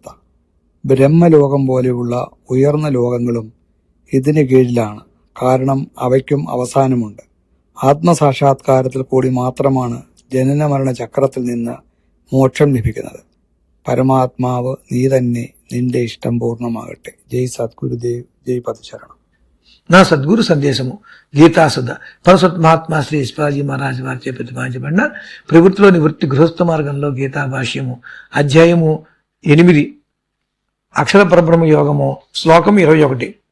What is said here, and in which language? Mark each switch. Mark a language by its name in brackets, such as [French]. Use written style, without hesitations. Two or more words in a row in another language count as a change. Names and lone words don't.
[Malayalam] ബ്രഹ്മലോകം പോലെയുള്ള ഉയർന്ന ലോകങ്ങളും ഇതിന് കീഴിലാണ്. കാരണം അവയ്ക്കും അവസാനമുണ്ട്. ആത്മസാക്ഷാത്കാരത്തിൽ കൂടി മാത്രമാണ് ജനന മരണ ചക്രത്തിൽ നിന്ന് മോക്ഷം ലഭിക്കുന്നത്. പരമാത്മാവ് നീ തന്നെ, നിന്റെ ഇഷ്ടം പൂർണ്ണമാകട്ടെ. [Telugu] జై సద్గురుదేవ్, జై పదచరణం. నా సద్గురు సందేశము గీతాసుధ పరశుత్ మహాత్మా శ్రీ శివాజీ మహారాజ్ వారిచే ప్రతిపాదించబడిన ప్రవృత్తిలోని వృత్తి గృహస్థ మార్గంలో గీతా భాష్యము అధ్యాయము 8 అక్షర పరబ్రహ్మ యోగము శ్లోకం 21.